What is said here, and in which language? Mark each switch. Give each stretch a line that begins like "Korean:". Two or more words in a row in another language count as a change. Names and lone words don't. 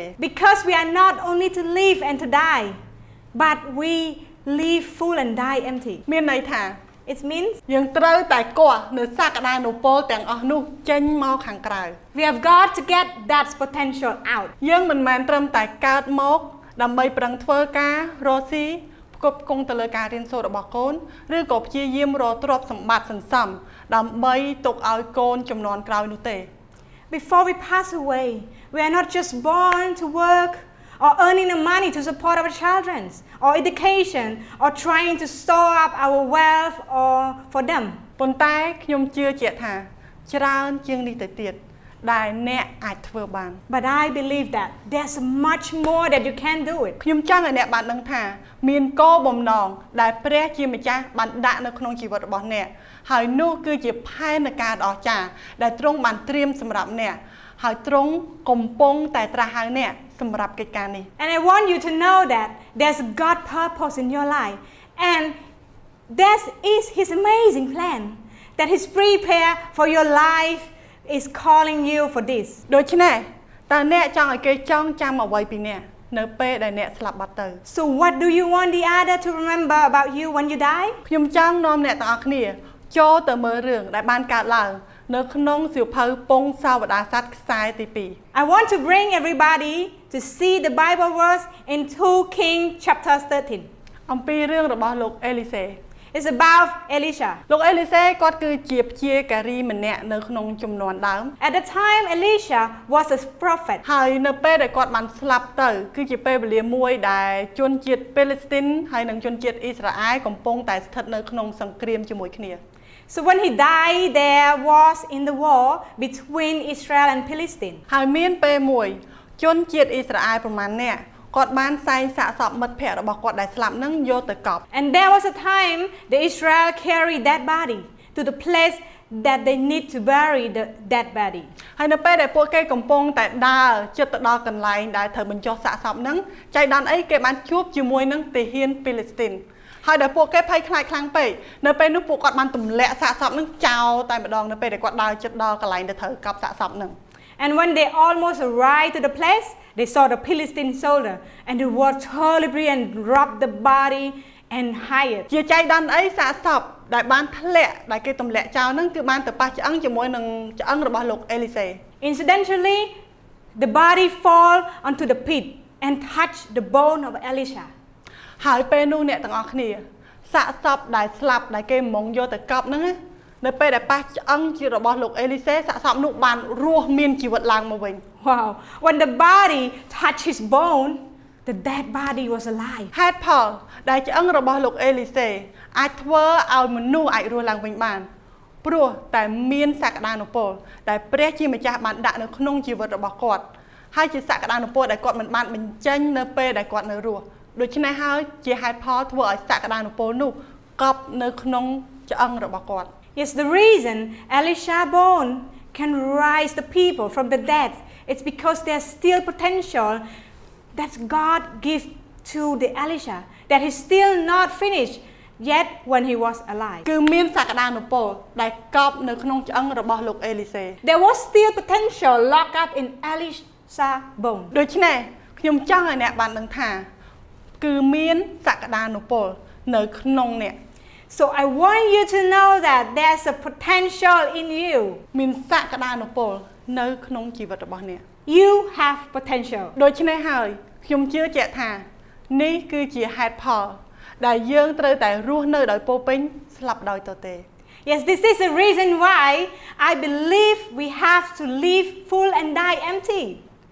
English: Because we are not only to live and to die, but we live full and die empty.
Khmer: មានន័យថា
English: It means
Khmer: យើងត្រូវតែគាស់នៅសក្តានុពលទាំងអស់នោះចេញមកខាងក្រៅ
English: we have got to get that potential out.
Khmer: យើងមិនមែនត្រឹមតែកើតមកដើម្បីប្រឹងធ្វើការរកស៊ីផ្គប់ផ្គង់ទៅលើការរៀនសូត្ររបស់កូនឬក៏ព្យាយាមរកទ្រព្យសម្បត្តិសន្សំដើម្បីទុកឲ្យកូនជំនាន់ក្រោយនោះទេ
English: Before we pass away, we are not just born to work or earning the money to support our children or education or trying to store up our wealth or for them.
Khmer: ប៉ុន្តែខ្ញុំជឿជាក់ថាច្រើនជាងនេះទៅទៀតដែលអ្នកអាចធ្វើបាន
English: But I believe that there's much more that you can do it.
Khmer: ខ្ញុំចង់ឲ្យអ្នកបានដឹងថាមានគោលបំណងដែលព្រះជាម្ចាស់បានដាក់នៅក្នុងជីវិតរបស់អ្នកហើយនោះគឺជាផែនការដ៏អស្ចារ្យដែលទ្រង់បានត្រៀមសម្រាប់អ្នកហើយទ្រង់កំពុងតែត្រាស់ហៅអ្នកសម្រាប់កិច្ចការនេះ
English: And I want you to know that there's God purpose in your life, and that is His amazing plan that He's prepared for your life is calling you for this.
Khmer: ដូច្នេះតើអ្នកចង់ឲ្យគេចងចាំអ្វីពីអ្នកនៅពេលដែលអ្នកស្លាប់បាត់ទៅ
English: So what do you want the other to remember about you when you die?
Khmer: ខ្ញុំចង់នាំអ្នកទាំងអស់គ្នាចូលទៅមើលរឿងដែលបានកើតឡើងនៅក្នុងសៀវភៅពងសាវតារស័ក្តិខ្សែទី
English: I want to bring everybody to see the Bible verse in 2 Kings chapter 13.
Khmer: អំពីរឿងរបស់លោកអេលីសេ
English: It's about Elisha.
Khmer: លោកអេលីសេគាត់គឺជាព្យាការីម្នាក់នៅក្នុងជំនាន់ដើម
English: At the time, Elisha was a prophet.
Khmer: ហើយនៅពេលដែលគាត់បានស្លាប់ទៅគឺជាពេលវេលាមួយដែលជនជាតិប៉េលេស្ទីនហើយនិងជនជាតិអ៊ីស្រាអែលកំពុងតែស្ថិតនៅក្នុងសង្គ្រាមជាមួយគ្នា
English: So when he died, there was in the war between Israel and Palestine.
Khmer: ហើយមានពេលមួយជនជាតិអ៊ីស្រាអែលប្រមាណអ្នកគាត់បានសែងសាកសពមិត្តភ័ក្តិរបស់គាត់ដែលស្លាប់នឹងយកទៅកប់
English: And there was a time the Israel carried that body to the place that they need to bury that body.
Khmer: ហើយនៅពេលដែលពួកគេកំពុងតែដើរជិតទៅដល់កន្លែងដែលត្រូវបញ្ចុះសាកសពនឹងចៃដន្យអីគេបានជួបជាមួយនឹងទាហានប៉េលេស្ទីនហើយដែលពួកគេភ័យខ្លាចខ្លាំងពេកនៅពេលនោះពួកគាត់បានទម្លាក់សាកសពនឹងចោលតែម្ដងនៅពេលដែលគាត់ដើរជិតដល់កន្លែងដែលត្រូវកប់សាកសពនឹង
English: And when they almost arrived to the place, they saw the Philistine soldier, and they were terribly and robbed the body and hid it.
Khmer: ជាចៃដន្យអីសាកសពដែលបានធ្លាក់ដែលគេទម្លាក់ចោលនឹងគឺបានទៅប៉ះឆ្អឹងជាមួយនឹងឆ្អឹងរបស់លោកអេលីសេ
English: Incidentally, the body fall onto the pit and touch the bone of Elisha.
Khmer: ហើយពេលនោះអ្នកទាំងអស់គ្នាសាកសពដែលស្លាប់ដែលគេមកយកទៅកប់ហ្នឹងនៅពេលដែលប៉ះឆ្អឹងជារបស់លោកអេលីសេសាកសពនោះបានរស់មានជីវិតឡើងមកវិញ
English: Wow. When the body touched his bone, the dead body was alive.
Khmer: ហេតុផលដែលឆ្អឹងរបស់លោកអេលីសេអាចធ្វើឲ្យមនុស្សអាចរស់ឡើងវិញបានព្រោះតែមានសក្តានុពលដែលព្រះជាម្ចាស់បានដាក់នៅក្នុងជីវិតរបស់គាត់ហើយជាសក្តានុពលដែលគាត់មិនបានបញ្ចេញនៅពេលដែលគាត់នៅរស់ដូច្នេះហើយជាហេតុផលធ្វើឲ្យសក្តានុពលនោះកប់នៅក្នុងឆ្អឹងរបស់គាត់
English: Yes, the reason Elisha bone can rise the people from the dead, it's because there's still potential that God gives to the Elisha that is still not finished yet when he was alive.
Khmer: គឺមានសក្តានុពលដែលកប់នៅក្នុងឆ្អឹងរបស់លោកអេលីសេ
English: There was still potential locked up in Elisha bone.
Khmer: ដូច្នេះខ្ញុំចង់ឲ្យអ្នកបានដឹងថាគឺមានសក្តានុពលនៅក្នុងអ្នក
English: So I want you to know that there's a potential in you.
Khmer: មានសក្តានុពលនៅក្នុងជីវិតរបស់អ្នក
English: You have potential.
Khmer: ដូច្នេះហើយខ្ញុំជឿជាក់ថានេះគឺជាហេតុផលដែលយើងត្រូវតែរស់នៅដោយពោរពេញស្លាប់ដោយទទេ
English: Yes, this is the reason why I believe we have to live full and die empty.